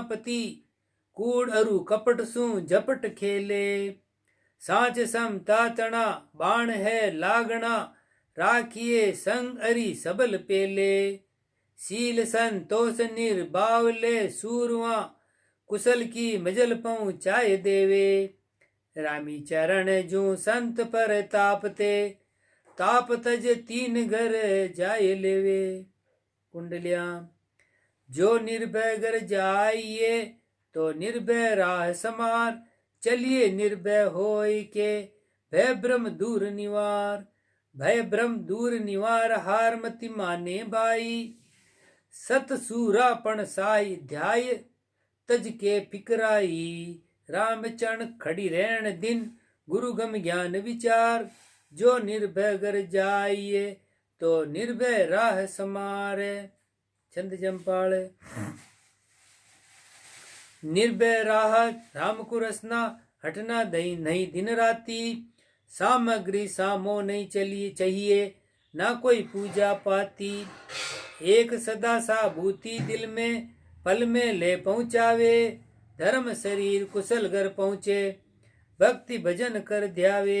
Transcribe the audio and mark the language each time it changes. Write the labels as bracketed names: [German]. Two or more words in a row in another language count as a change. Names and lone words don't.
[Rajasthani] पति, कूड़ अरु कपट सु झपट खेले, सांच समता तना बाण है लागना, राखिए संग अरि सबल पेले, शील संतोष निर्बावले सूरवा, कुशल की मजल पहुँचाए देवे, रामी चरण जू संत पर तापते, ताप तज तीन घर जाए लेवे। कुंडलिया जो निर्भय घर जाइए, तो निर्भय राह समार, चलिए निर्भय होय के, भय ब्रह्म दूर निवार, भय ब्रह्म दूर निवार, हार मति माने भाई, सत सूरापण साई ध्याय, तज के फिकराई, राम चरण खड़ी रहन दिन, गुरु गम ज्ञान विचार, जो निर्भय घर जाइए, तो निर्भय राह समारे। छंद जमपाल। निर्भय राह राम को रसना, हटना दही नहीं दिन राती, सामग्री सामो नहीं चली चाहिए, ना कोई पूजा पाती, एक सदा साबूती दिल में, पल में ले पहुँचावे, धर्म शरीर कुशल घर पहुँचे, भक्ति भजन कर ध्यावे।